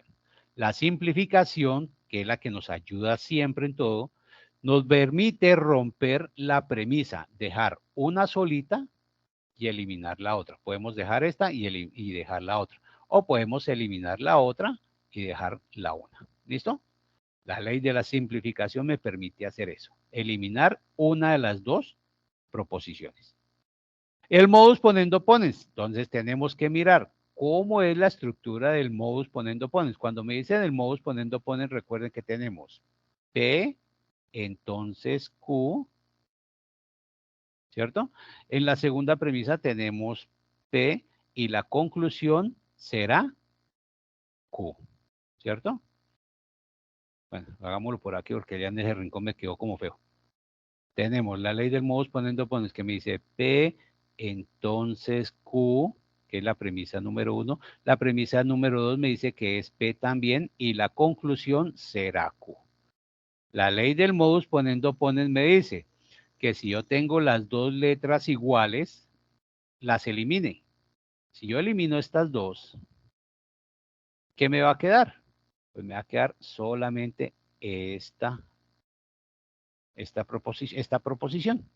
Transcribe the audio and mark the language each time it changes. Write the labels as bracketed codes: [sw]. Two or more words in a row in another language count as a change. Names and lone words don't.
[es] La simplificación, que es la que nos ayuda siempre en todo, nos permite romper la premisa, dejar una solita y eliminar la otra. Podemos dejar esta y dejar la otra. O podemos eliminar la otra y dejar la una. ¿Listo? La ley de la simplificación me permite hacer eso. Eliminar una de las dos proposiciones. [la] El modus ponendo ponens. [es] Entonces tenemos que mirar cómo es la estructura del [la] modus ponendo ponens. [es] Cuando me dicen el [la] modus ponendo ponens, [es] recuerden que tenemos P, entonces Q, ¿cierto? En la segunda premisa tenemos P y la conclusión será Q, ¿cierto? Bueno, hagámoslo por aquí porque ya en ese rincón me quedó como feo. Tenemos la ley del [la] modus ponendo ponens [es] que me dice P, entonces Q, que es la premisa número 1. La premisa número 2 me dice que es P también y la conclusión será Q. La ley del [la] modus ponendo ponens [es] me dice que si yo tengo las dos letras iguales, las elimine. Si yo elimino estas dos, ¿qué me va a quedar? Pues me va a quedar solamente esta proposición.